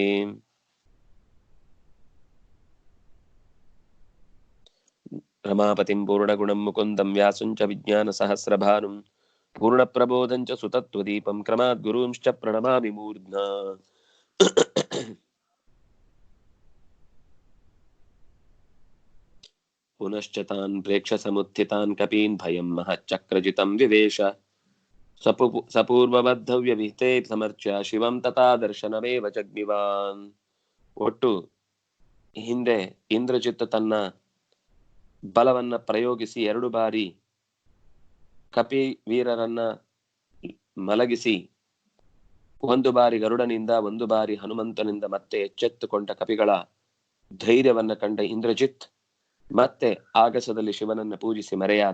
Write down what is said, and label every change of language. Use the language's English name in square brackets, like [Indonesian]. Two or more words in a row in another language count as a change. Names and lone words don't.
[Sanskrit] रमापतिं पूर्णगुणं मुकुन्दं व्यासं च विज्ञानसहस्रभानुं पूर्णप्रबोधं च सुतत्वदीपं क्रमाद् गुरूंश्च प्रणमामि मूर्ध्ना। पुनश्च तान् प्रेक्ष्य कपीन् भयं महच्चक्रजितं विवेश सपूर्वबद्धव्यभिते समर्च्य ಶಿವಂ ತಥಾ ದರ್ಶನಮೇವ ಜಗ್ನಿವಾನ್. [Kannada] ಒಟ್ಟು ಹಿಂದೆ ಇಂದ್ರಜಿತ್ ತನ್ನ ಬಲವನ್ನ ಪ್ರಯೋಗಿಸಿ 2 ಬಾರಿ ಕಪಿ ವೀರರನ್ನ ಮಲಗಿಸಿ 1 ಬಾರಿ ಗರುಡನಿಂದ 1 ಬಾರಿ ಹನುಮಂತನಿಂದ ಮತ್ತೆ ಎಚ್ಚೆತ್ತುಕೊಂಡ ಕಪಿಗಳ ಧೈರ್ಯವನ್ನ ಕಂಡ ಇಂದ್ರಜಿತ್ ಮತ್ತೆ ಆಗಸದಲ್ಲಿ ಶಿವನನ್ನ ಪೂಜಿಸಿ ಮರೆಯಾದ.